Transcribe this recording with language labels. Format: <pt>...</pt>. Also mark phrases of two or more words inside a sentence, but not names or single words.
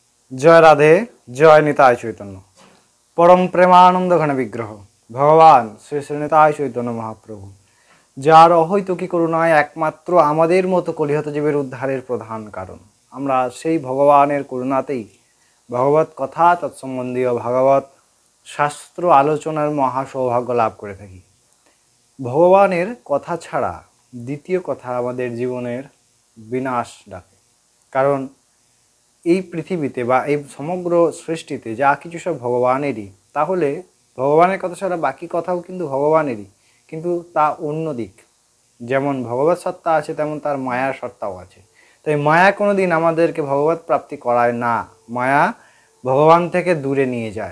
<bn>জয় রাধে জয় নিতাই চৈতন্য পরম প্রেমানন্দ ঘন বিগ্রহ ভগবান শ্রী শ্রী নিতাই চৈতন্য মহাপ্রভু যার অহৈতুকী করুণায় একমাত্র আমাদের মতো কলিহত জীবের উদ্ধারের প্রধান কারণ আমরা সেই ভগবানের করুণাতেই ভগবত কথা তৎসম্বন্ধীয় ভাগবত শাস্ত্র আলোচনার মহা সৌভাগ্য লাভ করে থাকি। ভগবানের কথা ছাড়া দ্বিতীয় কথা আমাদের জীবনের বিনাশ ডাকে, কারণ এই পৃথিবীতে বা এই সমগ্র সৃষ্টিতে যা কিছু সব ভগবানেরই, তাহলে ভগবানের কথা ছাড়া বাকি কথাও কিন্তু ভগবানেরই, কিন্তু তা অন্য দিক। যেমন ভগবত সত্তা আছে তেমন তার মায়ার সত্তাও আছে। তাই মায়া কোনো দিন আমাদেরকে ভগবত প্রাপ্তি করায় না, মায়া ভগবান থেকে দূরে নিয়ে যায়।</bn>